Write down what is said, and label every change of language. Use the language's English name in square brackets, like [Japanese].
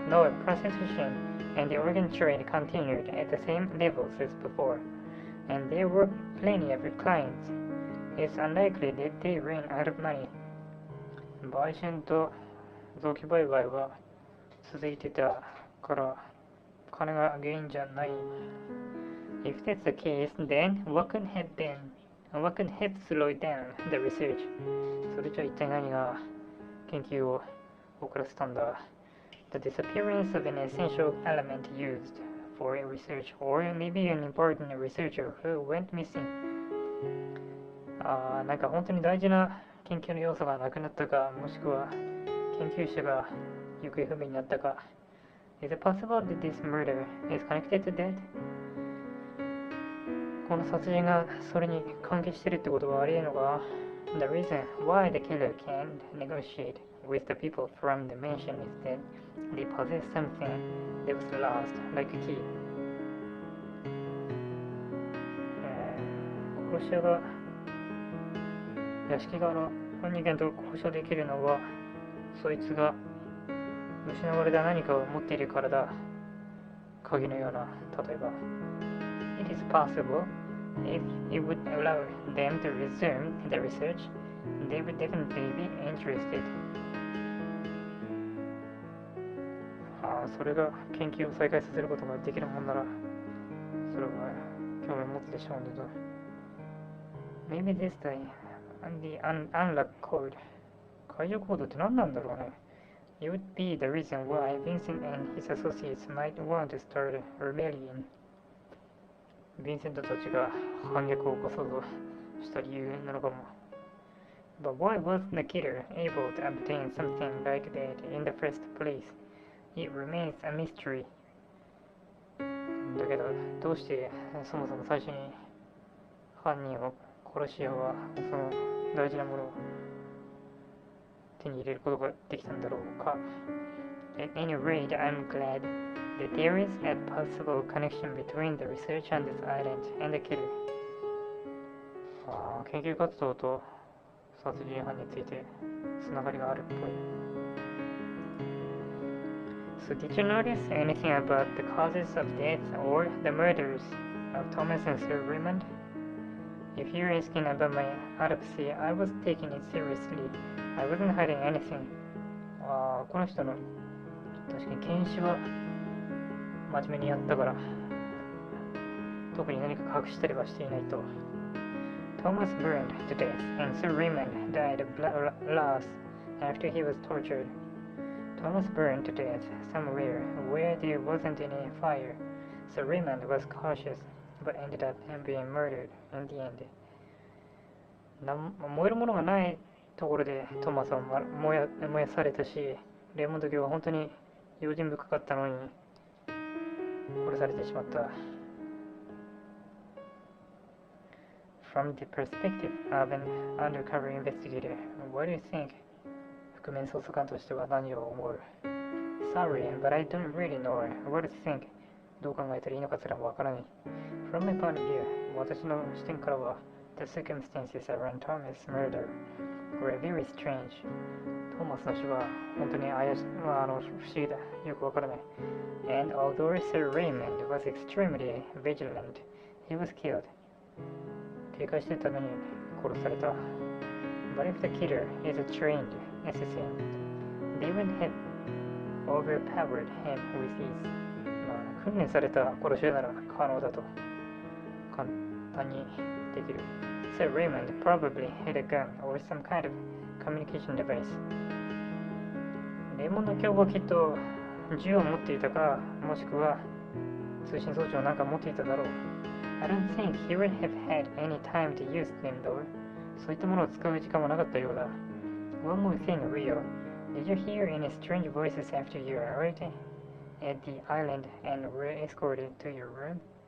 [English] No, prostitution and the organ trade continued at the same levels as before, and there were plenty of clients. It's unlikely that they ran out of money. [Japanese] 売春と臓器売買は続いてたから金が原因じゃない。 [English] If that's the case, then what could have slowed down the research? [Japanese] それじゃ一体何が研究を遅らせたんだ。 [English] The disappearance of an essential element used for research, or maybe an important researcher who went missing. [Japanese] なんか本当に大事な研究の要素がなくなったか、もしくは研究者が行方不明になったか。 [English] Is it possible that this murder is connected to that? [Japanese] この殺人がそれに関係してるってことはありえるのか。 [English] The reason why the killer can't negotiate with the people from the mansion is that they possess something that was lost, like a key. [Japanese] 殺し屋が屋敷側の人間と交渉できるのはそいつが失われた何かを持っているからだ。鍵のような、例えば。 [English] It is possible if it would allow them to resume the research, they would definitely be interested. [Japanese] それが研究を再開させることができるもんなら、それは興味を持つでしょうねと。 [English] Maybe this time, the unlock code. [Japanese] 解除コードって何なんだろうね。 [English] It would be the reason why Vincent and his associates might want to start a rebellion. [Japanese] ヴィンセントたちが反逆を起こそうとした理由なのかも。 [English] But why was the killer able to obtain something like that in the first place? It remains a mystery. [Japanese] だけど、どうしてそもそも最初に犯人を殺し屋はその大事なものを手に入れることができたんだろうか。 [English] At any rate, I'm glad that there is a possible connection between the research on this island and the killer. [Japanese] 研究活動と殺人犯についてつながりがあるっぽい。 [English] So did you notice anything about the causes of death or the murders of Thomas and Sir Raymond? If you're asking about my autopsy, I was taking it seriously. I wasn't hiding anything. [Japanese] この人の確かに検視は真面目にやったから特に何か隠したりはしていないと。 [English] Thomas burned to death and Sir Raymond died of blood loss after he was tortured. Thomas burned to death somewhere where there wasn't any fire. Sir Raymond was cautious but ended up being murdered in the end. [Japanese] 燃えるものがないところでトーマスは燃やされたし、レイモンド卿は本当に用心深かったのに殺されてしまった。 [English] From the perspective of an undercover investigator, what do you think? [Japanese] 覆面捜査官としては何を思う？ [English] Sorry, but I don't really know. What do you think? [Japanese] どう考えたらいいのかすらわからない。 [English] From my point of view, [Japanese] 私の視点からは [English] The circumstances around Thomas' murder were very strange. [Japanese] トーマスの死は本当に不思議だ。よくわからない。 [English] And although Sir Raymond was extremely vigilant, he was killed. [Japanese] 警戒してたのに殺された。 [English] But if the killer is a trained assassin, they would have overpowered him with ease. [Japanese] 訓練された殺し屋なら可能だと簡単にできる。 [English] Sir Raymond probably had a gun or some kind of communication device. [Japanese] レイモンド卿はきっと銃を持っていたか、もしくは通信装置をなんか持っていただろう。 [English] I don't think he would have had any time to use them though. [Japanese] そういったものを使う時間はなかったようだ。 [English] One more thing, Rio. Did you hear any strange voices after you arrived at the island and were escorted to your room?